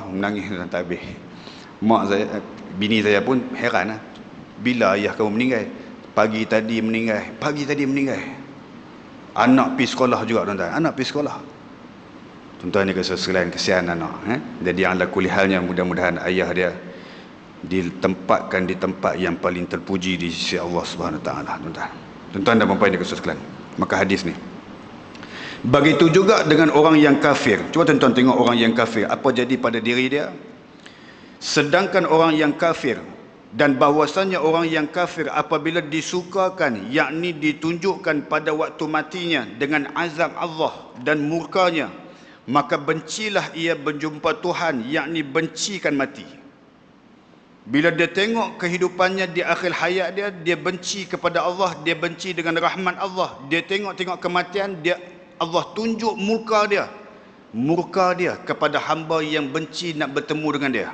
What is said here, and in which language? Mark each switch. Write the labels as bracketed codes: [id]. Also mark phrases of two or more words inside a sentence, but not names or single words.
[ms] Menangis tak habis. Mak saya, bini saya pun heran lah. Bila ayah kamu meninggal? Pagi tadi meninggal. Anak pergi sekolah juga, tuan-tuan. Anak pergi sekolah. Tuan-tuan ni sekalian, kesian anak. Jadi [ar] على كل [ms] halnya, mudah-mudahan ayah dia ditempatkan di tempat yang paling terpuji di sisi Allah [ar] سبحانه وتعالى, [ms] tuan-tuan. Tuan-tuan dan puan-puan yang sekalian. Maka hadis ni. Begitu juga dengan orang yang kafir. Cuba tuan-tuan tengok orang yang kafir, apa jadi pada diri dia. Sedangkan orang yang kafir, dan bahwasannya orang yang kafir apabila disukakan, yakni ditunjukkan pada waktu matinya dengan azab Allah dan murkanya, maka bencilah ia berjumpa Tuhan, yakni bencikan mati. Bila dia tengok kehidupannya di akhir hayat dia, dia benci kepada Allah, dia benci dengan rahmat Allah. Dia tengok-tengok kematian, Allah tunjuk murka dia kepada hamba yang benci nak bertemu dengan dia.